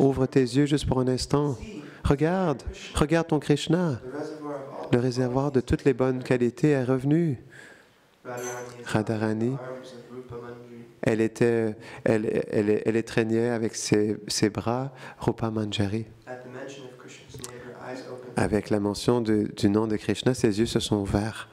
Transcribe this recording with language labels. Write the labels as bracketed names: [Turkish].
[French] ouvre tes yeux juste pour un instant. [English] see [French] Regarde, regarde ton Krishna. [English] the reservoir of all [French] Le réservoir de toutes les bonnes qualités est revenu. [English] Radharani is Radharani, in the arms of Rupa Manjari. [French] elle étreignait avec ses bras Rupa Manjari. [English] At the mention of Krishna's name, her eyes opened. [French] Avec la mention du nom de Krishna, ses yeux se sont ouverts.